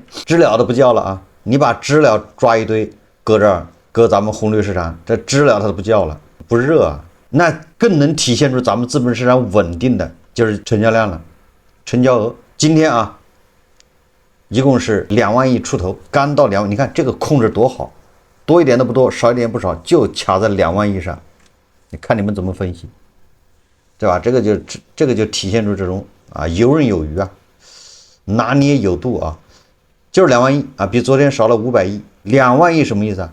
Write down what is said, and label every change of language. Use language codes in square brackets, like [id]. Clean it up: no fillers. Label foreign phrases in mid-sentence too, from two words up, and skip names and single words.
[zh] 知了都不叫了啊！你把知了抓一堆擱這兒。擱咱們紅綠市場，這知了它都不叫了，不熱啊，那更能體現出咱們資本市場穩定的就是成交量了。成交額今天啊，一共是2 萬億出頭，剛到2萬，你看這個控制多好，多一點都不多，少一點不少，就卡在2萬億上。你看你們怎麼分析，對吧？這個就體現出這種啊游刃有餘啊，拿捏有度啊，就是2萬億啊，比昨天少了500億。2萬億什麼意思啊？